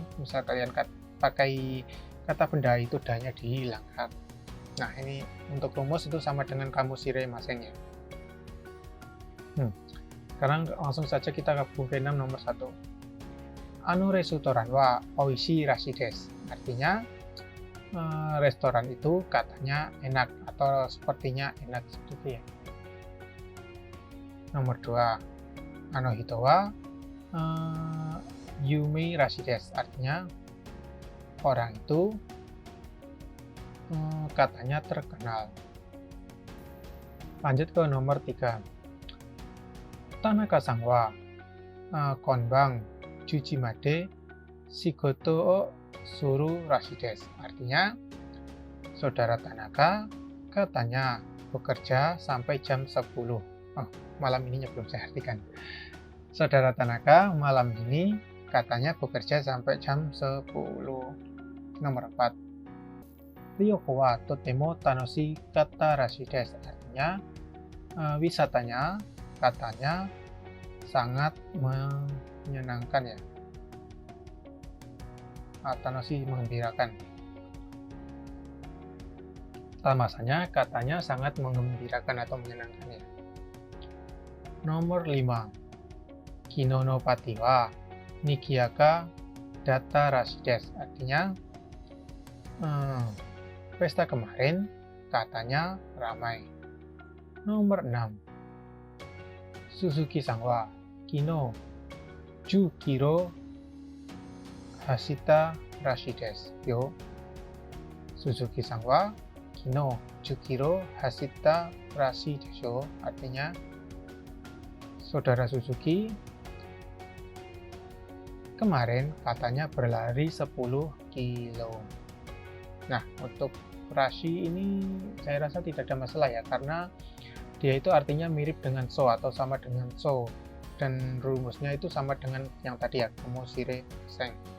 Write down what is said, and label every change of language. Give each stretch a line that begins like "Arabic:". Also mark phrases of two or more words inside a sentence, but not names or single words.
Indonesian: Misal kalian pakai kata benda, itu danya dihilangkan. Nah, ini untuk rumus itu sama dengan kamus Shiremaseng ya. Sekarang langsung saja kita ke buku 6 nomor 1.
Japanese: あのレストランはおいしいらしいです.
Indonesian: Artinya restoran itu katanya enak atau sepertinya enak seperti ya. Nomor 2.
Japanese: あの人は有名らしいです.
Indonesian: Artinya orang itu katanya terkenal. Lanjut ke nomor 3.
Japanese: 田中さんは今晩十時まで仕事をするらしいです.
Indonesian: Artinya, saudara Tanaka katanya bekerja sampai jam 10. Malam ininya belum saya artikan. Saudara Tanaka malam ini katanya bekerja sampai jam 10. Nomor 4.
Japanese: 旅行はとても楽しかったらしいです.
Indonesian: Artinya, wisatanya katanya sangat menyenangkan ya. Tanoshi mengembirakan. Masanya katanya sangat mengembirakan atau menyenangkan ya. Nomor 5.
Japanese: 昨日のパーティーはにぎやかだったらしいです.
Indonesian: Artinya pesta kemarin katanya ramai. Nomor 6.
Japanese: 鈴木さんは昨日10キロ走ったらしいですよ. 鈴木さんは昨日10キロ走ったらしいです.
Indonesian: Artinya, saudara Suzuki kemarin katanya berlari 10 kilo. Nah, untuk rashi ini saya rasa tidak ada masalah ya, karena dia itu artinya mirip dengan so atau sama dengan so, dan rumusnya itu sama dengan yang tadi ya, kamus Shiremaseng.